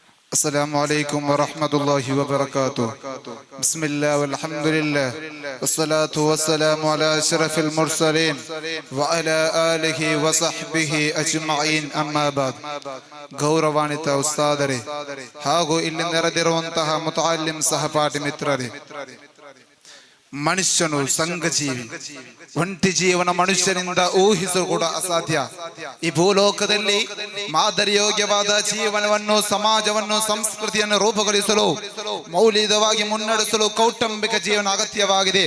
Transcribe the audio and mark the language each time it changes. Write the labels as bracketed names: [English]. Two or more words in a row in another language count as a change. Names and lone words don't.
[Arabic] السلام عليكم ورحمة الله وبركاته. بسم الله والحمد لله والصلاة والسلام على أشرف المرسلين وعلى آله وصحبه أجمعين أما بعد. [Kannada] ಗೌರವಾನ್ವಿತ ಉಸ್ತಾದರೇ ಹಾಗೂ ಇಲ್ಲಿ ನೆರೆದಿರುವಂತಹ ಮುತಅಲ್ಲಿಂ ಸಹಪಾಠಿ ಮಿತ್ರರೇ, ಮನುಷ್ಯನು ಸಂಘಜೀವಿ, ಒಂಟಿ ಜೀವನ ಮನುಷ್ಯನಿಂದ ಊಹಿಸಲು ಕೂಡ ಅಸಾಧ್ಯ. ಈ ಭೂಲೋಕದಲ್ಲಿ ಮಾದರಿಯೋಗ್ಯವಾದ ಜೀವನವನ್ನು, ಸಮಾಜವನ್ನು, ಸಂಸ್ಕೃತಿಯನ್ನು ರೂಪುಗೊಳಿಸಲು, ಮೌಲ್ಯಯುತವಾಗಿ ಮುನ್ನಡೆಸಲು ಕೌಟುಂಬಿಕ ಜೀವನ ಅಗತ್ಯವಾಗಿದೆ.